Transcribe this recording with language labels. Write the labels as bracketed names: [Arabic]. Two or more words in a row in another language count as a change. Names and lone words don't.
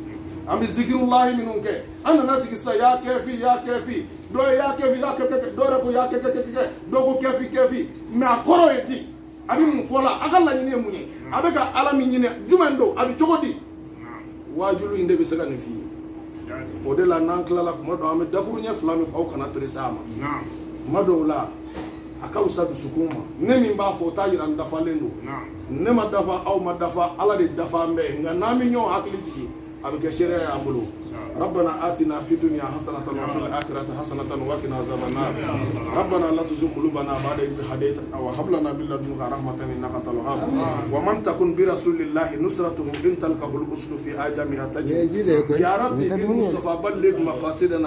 [Bambara] an bɛ zikirullahi minnu kɛ an nana sigi sisan ya kɛfi dɔ ye ya kɛfi dɔ yɛrɛ ko ya kɛ dɔ ko kɛfi mais a kɔrɔ ye di a bɛ mun fɔ la a ka laɲini ye mun ye abeka ala min ɲini jumɛn do a bɛ cogo di waajulu in de bɛ se ka nin f'i ye o de la n'an tilala kuma dɔw an bɛ dakuru ɲɛ 2 min fɔ aw kana perese a ma kuma dɔw la a ka wusa dusukun ma ne min b'a fɔ o t'a yira n dafalen do ne ma dafa aw ma dafa ala de dafa an bɛɛ nka n'an bɛ ɲɔgɔn hakili jigin a bɛ kɛ seereya y'an bolo [Arabic] ربنا آتنا في الدنيا حسنة وفي الآخرة حسنة وقنا عذاب النار ربنا لا تزغ قلوبنا بعد إذ هديتنا وهب لنا من لدنك رحمة إنك أنت الوهاب ومن تكن برسول الله نصرته إن تلقه الأسل في آجامها تجد يا رب بالمصطفى بلغ مقاصدنا